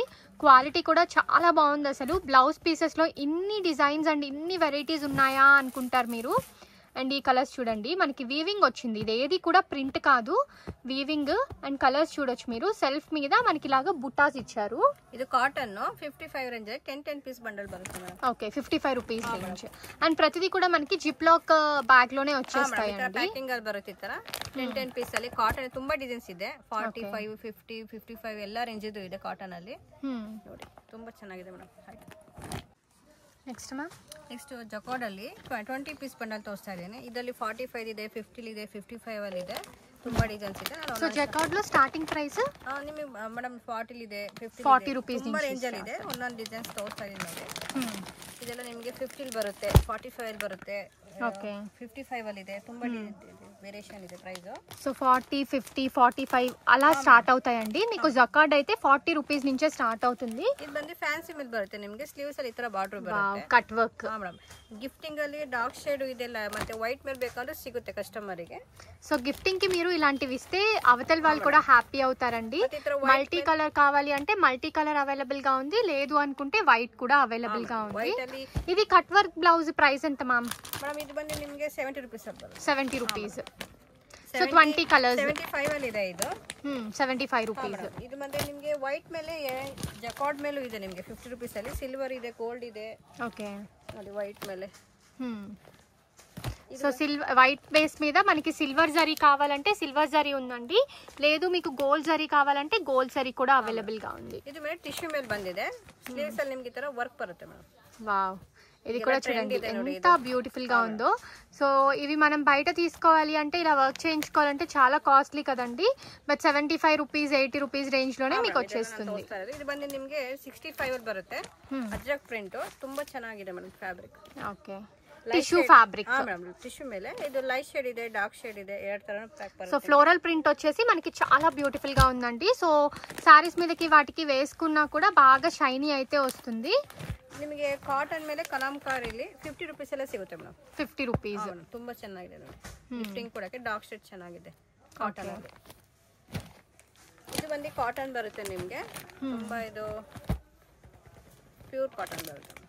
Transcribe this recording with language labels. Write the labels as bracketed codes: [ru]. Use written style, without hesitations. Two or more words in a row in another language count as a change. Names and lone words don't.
[te] క్వాలిటీ కూడా చాలా బాగుంది. అసలు [en] blouse pieceslo [te] ఇన్ని డిజైన్స్ అండ్ ఇన్ని వెరైటీస్ ఉన్నాయా అనుకుంటారు మీరు. అండ్ ఈ కలర్స్ చూడండి, మనకి వీవింగ్ వచ్చింది. ఇది ఏది కూడా ప్రింట్ కాదు, వీవింగ్. [en] and colors [te] చూడొచ్చు మీరు. సెల్ఫ్ మీద మనకి ఇలాగా బుట్టాస్ ఇచ్చారు. [kn] ಇದು ಕಾಟನ್ 55 ರೇಂಜ್ 10 [en] piece bundle [kn] ಬರುತ್ತೆ. [en] OK 55 rupees range. [te] అండ్ ప్రతిదీ కూడా మనకి [en] zip lock bag [te] లోనే వచ్చేస్తాయండి. [kn] ಪ್ಯಾಕಿಂಗ್ ಅಲ್ಲಿ ಬರುತ್ತೆ ಈ ತರ 10 ಪೀಸ್ ಅಲ್ಲಿ. ಕಾಟನ್ ತುಂಬಾ ಡಿಸೈನ್ಸ್ ಇದೆ. 45 50 55 ಎಲ್ಲ ರೇಂಜ್ ಇದು ಇದೆ ಕಾಟನ್ ಅಲ್ಲಿ. ನೋಡಿ ತುಂಬಾ ಚೆನ್ನಾಗಿದೆ ಮೇಡಮ್. [en] next ma'am. next jacquard [kn] ಅಲ್ಲಿ 20 [en] piece bundle [kn] ತೋರಿಸ್ತಾ ಇದ್ದೇನೆ. ಇದರಲ್ಲಿ 45 ಇದೆ, 50 ಇದೆ, 55 ಅಲ್ಲಿ ಇದೆ. ತುಂಬಾ ಡಿಸೈನ್ಸ್ ಇದೆ. [en] so jacquard లో starting price [kn] ನಿಮಗೆ ಮೇಡಮ್ 40 ಇದೆ, 40 ರೂಪೀಸ್ ತುಂಬಾ ರೇಂಜ್ ಅಲ್ಲಿ ಇದೆ. ಒಂದೊಂದು ಡಿಸೈನ್ಸ್ ತೋರಿಸ್ತಾ ಇದ್ದೀನಿ ನೋಡಿ. ಇದೆಲ್ಲ ನಿಮಗೆ 50 ಬರುತ್ತೆ, 45 ಅಲ್ಲಿ ಬರುತ್ತೆ, ಓಕೆ 55 ಅಲ್ಲಿ ಇದೆ. ತುಂಬಾ ವೇರಿಯೇಷನ್ ಇದೆ ಪ್ರೈಸ್. [te] సో 40 50 45 అలా స్టార్ట్ అవుతాయండి. మీకు జకార్డ్ అయితే 40 రూపీస్ నుంచే స్టార్ట్ అవుతుంది. [kn] ಇದು ಬಂದು ಫ್ಯಾನ್ಸಿ ಮೇಲೆ ಬರುತ್ತೆ ನಿಮಗೆ. ಸ್ಲೀವ್ಸ್ ಅಲ್ಲಿ ಈ ತರ ಬಾರ್ಡರ್ ಬರುತ್ತೆ, [en] cut work. madam gifting [kn] ಅಲ್ಲಿ [en] dark shade [kn] ಇದೆಲ್ಲ ಮತ್ತೆ ವೈಟ್ ಮೇಲೆ ಬೇಕಂದ್ರೆ ಸಿಗುತ್ತೆ ಕಸ್ಟಮರಿಗೆ. [en] so gifting [te] కి మీరు ఇలాంటివి ఇస్తే అవతల వాళ్ళు కూడా హ్యాపీ అవుతారండి. [en] multi color [te] కావాలి అంటే [en] multi color available [te] గా ఉంది, లేదు అనుకుంటే వైట్ కూడా అవైలబుల్ గా ఉంది. ఇది [en] cut work blouse price [te] ఎంత మ్యామ్? [kn] ಮೇಡಮ್ ಇದು ಬಂದು ನಿಮಗೆ 70 ರೂಪೀಸ್ ಬರುತ್ತೆ. [en] 70 rupees. So 20 colors [kn] 75 ಅಲ್ಲಿ ಇದೆ. ಇದು [te] 75 రూపీస్. [kn] ಇದು ಬಂದು ನಿಮಗೆ ವೈಟ್ ಮೇಲೆ ಜಕಾರ್ಡ್ ಮೇಲೂ ಇದೆ ನಿಮಗೆ 50 ರೂಪೀಸ್ ಅಲ್ಲಿ. ಸಿಲ್ವರ್ ಇದೆ, ಗೋಲ್ಡ್ ಇದೆ. [te] ఓకే [kn] ನೋಡಿ ವೈಟ್ ಮೇಲೆ. [te] సో [en] silver white base [te] మీద మనకి సిల్వర్ జరీ కావాలంటే సిల్వర్ జరీ ఉందండి, లేదు మీకు గోల్డ్ జరీ కావాలంటే గోల్డ్ జరీ కూడా అవైలబుల్ గా ఉంది. [kn] ಇದು ಮೇಲೆ ಟಿಶ್ಯೂ ಮೇಲೆ ಬಂದಿದೆ. ಸ್ಲೀವ್ಸ್ ಅಲ್ಲಿ ನಿಮಗೆ ಈ ತರ ವರ್ಕ್ ಬರುತ್ತೆ ಮೇಡಮ್. [te] వావ్, ఇది కూడా చూడండి ఎంత బ్యూటిఫుల్ గా ఉందో. సో ఇవి మనం బయట తీసుకోవాలి అంటే ఇలా వర్క్ చేయించుకోవాలంటే చాలా కాస్ట్లీ కదండి. బట్ 75 రూపీస్ 80 [en] rupees range [te] లోనే మీకు వచ్చేస్తుంది. [kn] ಇದು ಬಂದು ನಿಮಗೆ 65 ಅಲ್ಲಿ ಬರುತ್ತೆ. ಅಜ್ರಕ್ ಪ್ರಿಂಟ್ ತುಂಬಾ ಚೆನ್ನಾಗಿದೆ [en] madam fabric. OK tissue fabric. [kn] టిష్యూ ಮೇಲೆ ಇದು [en] light shade [kn] ಇದೆ, [en] dark shade [kn] ಇದೆ, ಎರಡು ತರ ಪ್ಯಾಕ್ ಬರುತ್ತೆ. [en] so floral print [te] వచ్చేసి మనకి చాలా బ్యూటిఫుల్ గా ఉందండి. [en] so sarees [te] మీదకి వాటికి వేసుకున్నా కూడా బాగా షైనీ అయితే వస్తుంది. [kn] ನಿಮಗೆ ಕಾಟನ್ ಮೇಲೆ ಕಲಾಂಕಾರಿಲಿ 50 ರೂಪೀಸ್ ಎಲ್ಲ ಸಿಗುತ್ತೆ ಮೇಡಮ್. 50 ರೂಪೀಸ್. ತುಂಬಾ ಚೆನ್ನಾಗಿದೆ ನೋಡಿ. ಗಿಫ್ಟಿಂಗ್ ಕೊಡಕ್ಕೆ [en] dark shade [kn] ಚೆನ್ನಾಗಿದೆ ಕಾಟನ್ ಅಲ್ಲಿ. ಇದು ಬಂದು ಕಾಟನ್ ಬರುತ್ತೆ ನಿಮಗೆ. ತುಂಬಾ ಇದು [en] pure cotton [kn] ಬರುತ್ತೆ.